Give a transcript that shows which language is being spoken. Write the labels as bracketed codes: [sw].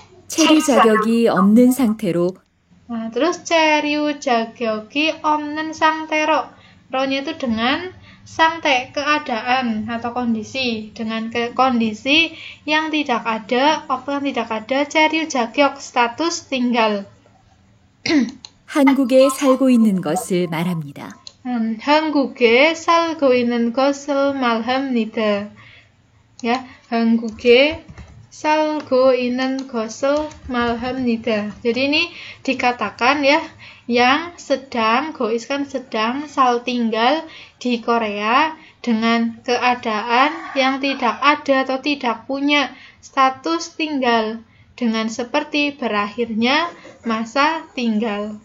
[ko] 체류 자격이 없는 상태로 [id] Nah, terus [ko] 체류 자격이 없는 상태로. [id] Ro-nya itu dengan 상태, keadaan atau kondisi. Dengan kondisi yang tidak ada, [ko] 체류 자격, [id] status tinggal. [ko] 한국에 살고 있는 것을 말합니다. 한국에 살고 있는 것을 말합니다. Ya, 한국에 살고 있는 것을 말합니다. [id] Jadi ini dikatakan ya, yang sedang, gois kan sedang, sal tinggal di Korea dengan keadaan yang tidak ada atau tidak punya status tinggal dengan seperti berakhirnya masa tinggal.